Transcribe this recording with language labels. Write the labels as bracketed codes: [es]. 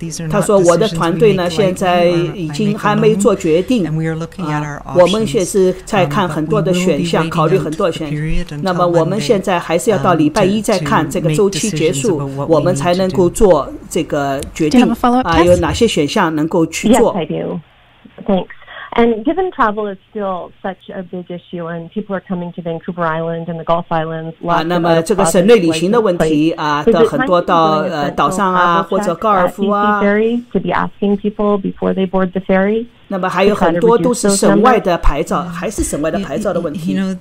[zh] 他说我的团队呢现在已经还没做决定，我们现在是在看很多的选项，考虑很多选项。那么我们现在还是要到礼拜1再看这个周期结束，我们才能够做这个决定有哪些选项能够去做。 [en] Yes, I do. Thanks. And given travel is still such a big issue and people are coming to Vancouver Island and the Gulf Islands, [zh] 那么这个省内旅行的问题的很多到岛上或者高尔夫 [en] to be asking people before they board the ferry. [zh] 那么还有很多都是省外的牌照，还是省外的牌照的问题。